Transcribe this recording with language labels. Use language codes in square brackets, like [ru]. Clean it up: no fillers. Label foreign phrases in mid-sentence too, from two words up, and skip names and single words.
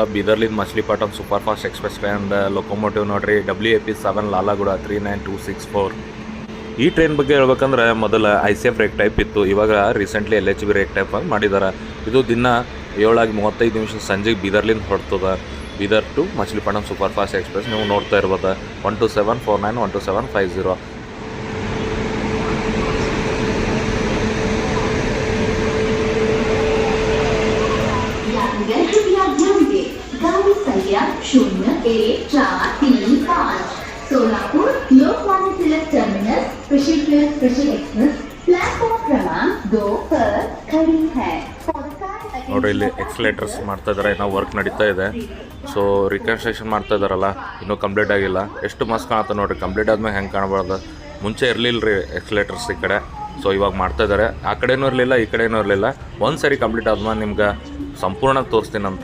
[kn] ಬೀದರ್ಲಿಂದ ಮಚಲಿಪಟ್ಟಂ ಸೂಪರ್ ಫಾಸ್ಟ್ ಎಕ್ಸ್ಪ್ರೆಸ್ [en] train locomotive [kn] ನೋಡ್ರಿ, WAP7 ಲಾಲಾಗುಡ 39264. ಈ ಟ್ರೈನ್ ಬಗ್ಗೆ ಹೇಳ್ಬೇಕಂದ್ರೆ ಮೊದಲು ICF [en] rake type [kn] ಇತ್ತು. ಇವಾಗ [en] recently LHB rake type [kn] ಆಗಿ ಮಾಡಿದ್ದಾರೆ. ಇದು ದಿನ 7:35 ನಿಮಿಷ ಸಂಜೆಗೆ ಬೀದರ್ಲಿಂದ ಹೊರಡ್ತದೆ. ಬೀದರ್ ಟು ಮಚಲಿಪಟ್ಟಂ ಸೂಪರ್ ಫಾಸ್ಟ್ ಎಕ್ಸ್ಪ್ರೆಸ್ ನೀವು ನೋಡ್ತಾ ಇರ್ಬೋದು. 12749 12750. [hi] सोलापुर लोकमान्य तिलक टर्मिनस स्पेशल एक्सप्रेस प्लेटफॉर्म क्रमांक 2 पर खड़ी है. [kn] ನೋಡ್ರಿ, ಇಲ್ಲಿ ಎಕ್ಸಲೇಟರ್ಸ್ ಮಾಡ್ತಾ ಇದ್ದಾರೆ, ನಾವು ವರ್ಕ್ ನಡೀತಾ ಇದೆ. [en] so reconstruction [kn] ಮಾಡ್ತಾ ಇದ್ದಾರಲ್ಲ, ಇನ್ನೂ ಕಂಪ್ಲೀಟ್ ಆಗಿಲ್ಲ. ಎಷ್ಟು ಮಸ್ತ್ ಕಾಣುತ್ತೆ ನೋಡ್ರಿ. ಕಂಪ್ಲೀಟ್ ಆದ್ಮೇಲೆ ಹೆಂಗೆ ಕಾಣಬಾರ್ದು. ಮುಂಚೆ ಇರಲಿಲ್ಲ ರೀ ಎಕ್ಸಲೇಟರ್ಸ್ ಈ ಕಡೆ. ಸೊ ಇವಾಗ ಮಾಡ್ತಾ ಇದ್ದಾರೆ. ಆ ಕಡೆನೂ ಇರಲಿಲ್ಲ, ಈ ಕಡೆನೂ ಇರಲಿಲ್ಲ. ಒಂದು ಸರಿ ಕಂಪ್ಲೀಟ್ ಆದ್ಮೇಲೆ ನಿಮ್ಗೆ ಸಂಪೂರ್ಣ ತೋರಿಸ್ತೀನಂತ.